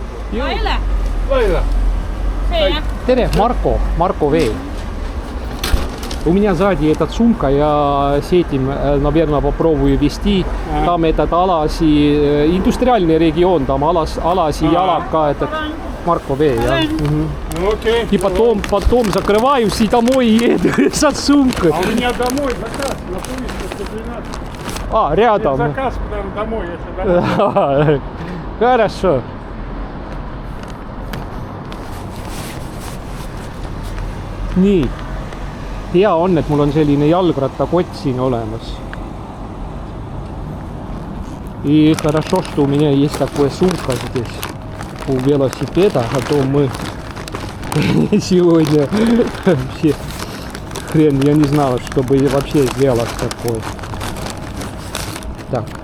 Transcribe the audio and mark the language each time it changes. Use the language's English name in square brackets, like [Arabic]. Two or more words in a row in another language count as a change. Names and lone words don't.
[Estonian] Laila. Laila. Tere, Marko V. [Russian] У меня сзади этот сумка, я с этим, наверное, попробую вести. Там этот Alasi, индустриальный регион, там Alasi Jalaka, этот Marko V. Окей. И потом закрываюсь и домой еду с сумкой. А у меня домой заказ на Пулицкой 112. Рядом. Заказ прям домой, если домой. Хорошо. [Estonian] Nii. Hea on, et mul on selline jalgrattakott siin olemas. [Russian] И хорошо, что у меня есть такая сумка здесь у велосипеда, а то мы сегодня вообще хрен, я не знал, чтобы вообще сделать такое. Так.